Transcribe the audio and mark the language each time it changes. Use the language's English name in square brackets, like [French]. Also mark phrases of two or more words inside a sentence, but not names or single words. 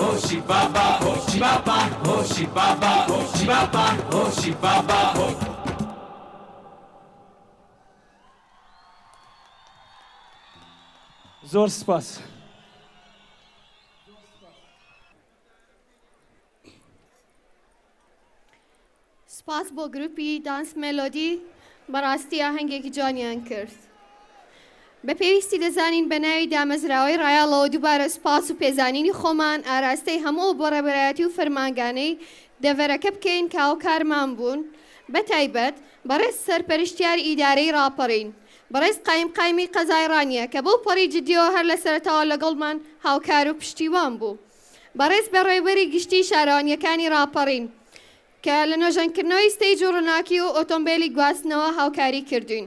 [Central Kurdish] هوشی بابا هوشی بابا هوشی بابا هوشی بابا هوشی بابا زور سپاس. سپاس بۆ گروپی دانس مێلۆدی بەڕاستی ئاهەنگێکی جوانیان کرد. بە پێویستی دەزانین بە ناوی دامەزراوەی ڕایاڵەوە دووبارە سپاس و پێزانینی خۆمان ئاراستەی هەموو بۆ ڕێبەرایەتی و فەرمانگانەی دەڤەرەکە بکەین کە هاوکارمان بوون بە تایبەت بەڕێز سەرپەرشتیاری ئیدارەی ڕاپەڕین بەڕێز قایمی قەزای ڕانیە کە بەو پەڕی جدیەوە هەر لە سەرەتاوە لەگەڵمان هاوکار و پشتیوان بوو بەڕێز بە ڕێوەبەری گشتی شارەوانیەکانی ڕاپەڕین کە لە نوێژەنکردنەوەی ستەیج و ڕووناکی و ئۆتۆمبیلی گواستنەوە هاوکاری کردوین.